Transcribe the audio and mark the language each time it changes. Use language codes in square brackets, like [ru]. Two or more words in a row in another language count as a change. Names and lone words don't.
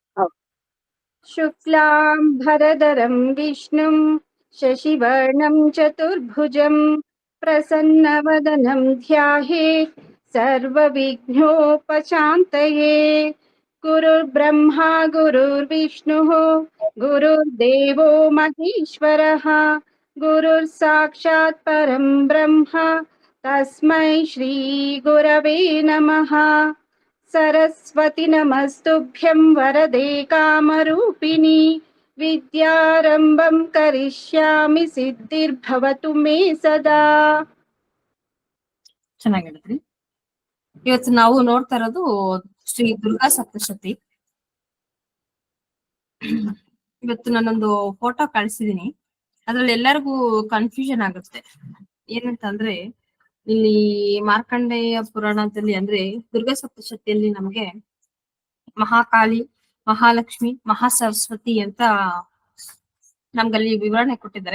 [sa] ಶುಕ್ಲಾಂ ಭರಧರಂ ವಿಷ್ಣುಂ ಶಶಿವರ್ಣಂ ಚತುರ್ಭುಜಂ ಪ್ರಸನ್ನವದನಂ ಧ್ಯಾಯೇತ್ ಸರ್ವವಿಘ್ನೋಪಶಾಂತಯೇ. ಗುರುರ್ಬ್ರಹ್ಮ ಗುರುರ್ವಿಷ್ಣುಃ ಗುರುರ್ದೇವೋ ಮಹೇಶ್ವರಃ ಗುರುರ್ ಸಾಕ್ಷಾತ್ ಪರಂ ಬ್ರಹ್ಮ ತಸ್ಮೈ ಶ್ರೀ ಗುರವೇ ನಮಃ. ಸರಸ್ವತಿ ನಮಸ್ತುಭ್ಯಂ ವರದೆ ಕಾಮರೂಪಿಣಿ ವಿದ್ಯಾರಂಭಂ ಕರಿಷ್ಯಾಮಿ ಸಿದ್ಧಿರ್ಭವತು ಮೇ ಸದಾ. [kn] ಚೆನ್ನಾಗಿ ಹೇಳಿದ್ರಿ. ಇವತ್ತು ನಾವು ನೋಡ್ತಾ ಇರೋದು ಶ್ರೀ ದುರ್ಗಾ ಸಪ್ತಶತಿ. ಇವತ್ತು ನಾನೊಂದು ಫೋಟೋ ಕಳಿಸಿದೀನಿ. ಅದ್ರಲ್ಲಿ ಎಲ್ಲರಿಗೂ ಕನ್ಫ್ಯೂಷನ್ ಆಗುತ್ತೆ. ಏನಂತಂದ್ರೆ ಇಲ್ಲಿ ಮಾರ್ಕಂಡೇಯ ಪುರಾಣದಲ್ಲಿ ಅಂದ್ರೆ ದುರ್ಗಾ ಸಪ್ತಶತಿಯಲ್ಲಿ ನಮಗೆ ಮಹಾಕಾಳಿ, ಮಹಾಲಕ್ಷ್ಮಿ, ಮಹಾಸರಸ್ವತಿ ಅಂತ ನಮ್ಗಲ್ಲಿ ವಿವರಣೆ ಕೊಟ್ಟಿದ್ದಾರೆ.